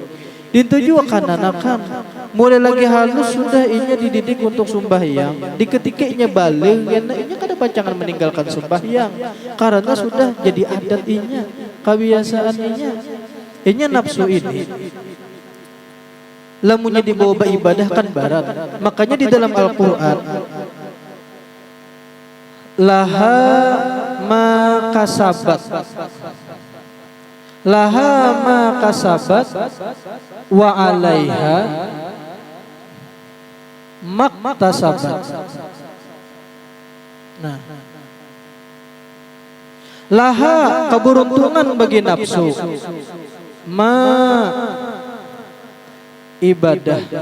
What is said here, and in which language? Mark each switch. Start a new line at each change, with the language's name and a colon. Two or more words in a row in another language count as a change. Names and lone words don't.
Banjar: Dintu juga kananakan mulai lagi halus sudah inya dididik untuk sembahyang. Di ketika inya balik, inya kada pancangan meninggalkan sembahyang karena sudah jadi adat inya, kebiasaan inya. Inya nafsu ini lamunnya dibawa ibadah kan barat. Makanya di dalam Al-Qur'an
Arabic: لها ما كسبت وعليها ما اكتسبت.
Banjar: Nah, laha keberuntungan bagi nafsu ma ibadah.